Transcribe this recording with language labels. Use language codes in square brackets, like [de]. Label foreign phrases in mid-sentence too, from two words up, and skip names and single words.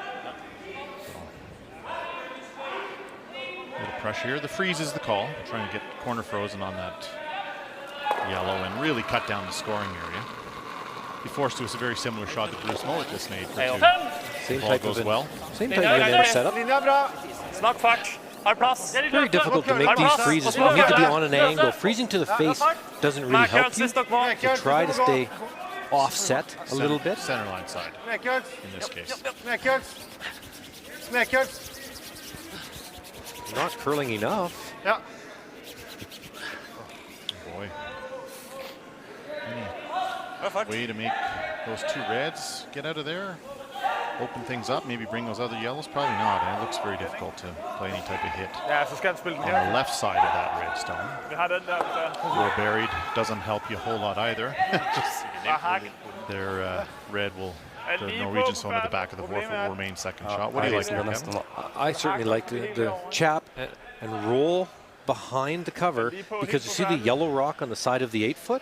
[en] Little pressure here. The freeze is the call. Trying to get corner frozen on that yellow and really cut down the scoring area. He forced to us a very similar shot that Bruce Mullet just made for 2. Same Ball type goes of well. Same type of event setup. [no] Snakk fart. Har plass. [en] Very difficult to make these freezes. You need to be on an angle. Freezing to the face doesn't really help you. You try to stay offset a little bit. Center line side in this case. Not curling enough. Ja. Boy. Any way to make those 2 reds get out of there? Open things up, maybe bring those other yellows? Probably not. And it looks very difficult to play any type of hit [no] Ja, så skal han spille den [en] on [no] her. [en] the left side of that red stone. [no] Vi har den der. [en] Well buried doesn't help you a whole lot either. [no] Bare hak. [en] Their red will, the Norwegian stone at the back of the 4-foot will remain second shot. What do you like there, Kevin? I certainly like the chap and roll behind the cover, because you see the yellow rock on the side of the 8-foot?